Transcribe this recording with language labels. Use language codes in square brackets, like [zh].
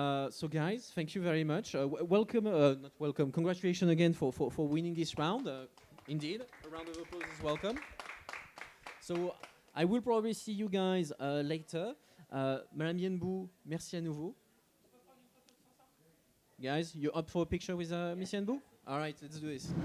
[en] So guys, thank you very much. Welcome, not welcome, congratulations again for winning this round. Indeed, a round of applause is welcome. So I will probably see you guys later. [fr] Madame Yenbou, merci à nouveau. [en] Guys, you up for a picture with Miss Yenbou? All right, let's do this.